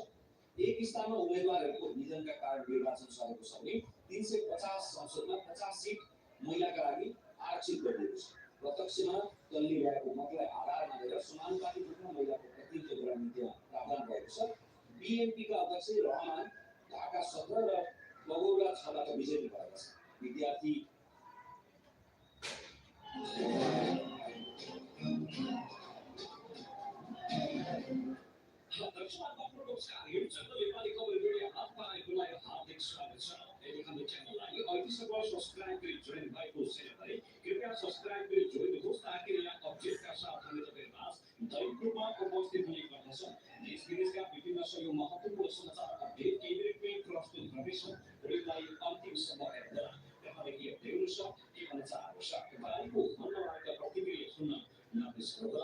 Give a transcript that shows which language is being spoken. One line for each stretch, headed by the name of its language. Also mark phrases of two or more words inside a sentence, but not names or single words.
Nepali: एक स्थानमा उम्मेदवारहरूको निधनका कारण निर्वाचन सरेको छ भने 350 संसदमा 50 सिट महिलाका लागि आरक्षित गरिएको छ। प्रत्यक्षमा दलले ल्याएको मतलाई आधार मानेर समानुपातिक रूपमा महिलाको प्रतिनिधित्व गराउने नीतिमा प्रावधान भएको छ। बीएनपीका अध्यक्ष रहमान ढाका 17 र बगौरा 6बाट विजयी भएका छन्। विद्यार्थी
Hindi: सब्सक्राइब करें
Nepali: ज्वाइन भएको छैन भने
Hindi: कृपया सब्सक्राइब करें
Nepali: जोइन होस् ताकि यहाँ अपडेटका साथ हामी तपाईहरुमाझ दैनिक रूपमा उपस्थित हुने गर्दछ। देश विदेशका विभिन्न सबै महत्त्वपूर्ण समाचार अपडेट केन्द्रमै प्रस्तुत गर्नेछौँ। भिडियोलाई अन्तिमसम्म हेर्नुहोला। तपाईँले के हेर्नु छ के भन्न चाहनुहुन्छ तपाईँको मनबाट प्रतिक्रिया सुन्न नबिर्सनुहोला।